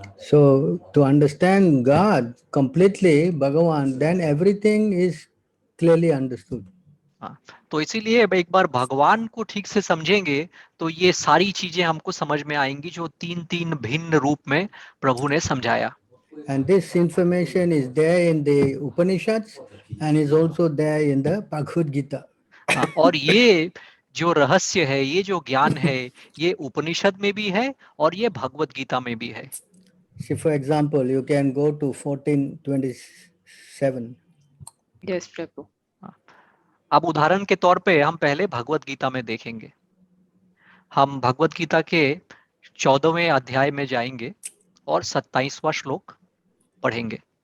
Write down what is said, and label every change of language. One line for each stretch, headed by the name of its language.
English: So to understand God completely, Bhagavan, then everything is clearly understood.
Hindi: तो इसीलिए एक बार भगवान को ठीक से समझेंगे तो ये सारी चीजें हमको समझ में आएंगी, जो तीन तीन भिन्न रूप में प्रभु ने समझाया।
English: And this information is there in the Upanishads and is also there in the Bhagavad Gita.
Hindi: और ये जो रहस्य है, ये जो ज्ञान है, ये उपनिषद में भी है और ये भगवत गीता में भी है।
English: See, for example, you can go to 14:27. Yes, Prabhu.
Hindi: अब उदाहरण के तौर पे हम पहले भगवत गीता में देखेंगे। हम भगवत गीता के 14वें अध्याय में जाएंगे और 27वां श्लोक पढ़ेंगे।